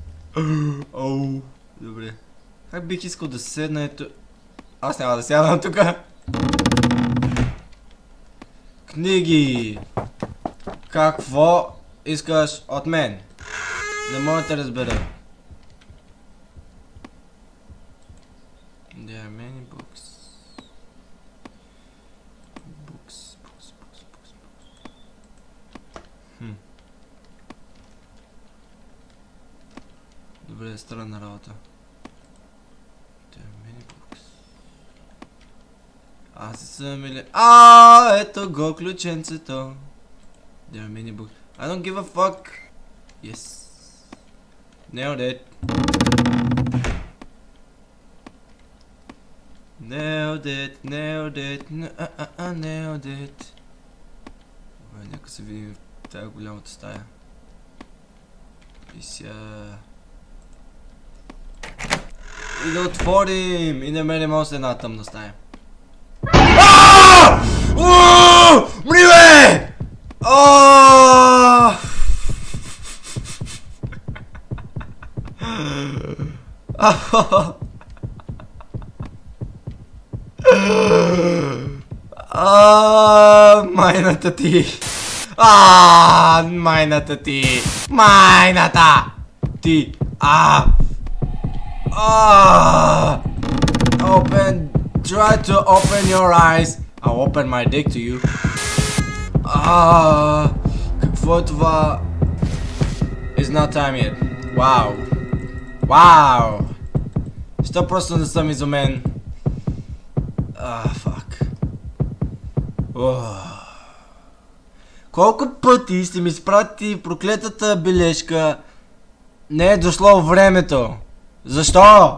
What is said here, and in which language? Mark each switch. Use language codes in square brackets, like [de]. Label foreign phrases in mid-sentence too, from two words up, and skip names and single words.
[bg] Добре. Как бих искал да седна ето... Аз няма да сядам тука. Книги. Какво искаш от мен? Не мога да те разбера. [en] There are many books. Books. [bg] Добре, странна работа. [en] There are many books. [bg] Аз съм или... ето го ключенцето. [en] There are many books. I don't give a fuck. Yes. Nailed it. Nailed it. Nailed it. [bg] Добре, нека се видим в тази голямата стая. И сега... И да отворим! И намерим още една тъмна стая. Мри бе! Майната ти! Майната ти! Майната ти! [en] Try to open your eyes. I'll open my dick to you. [bg] Какво е това? [en] It's not time yet. Wow. [bg] Що просто не съм изумен? Fuck. Колко пъти сте ми изпрати проклетата бележка? Не е дошло времето. Защо?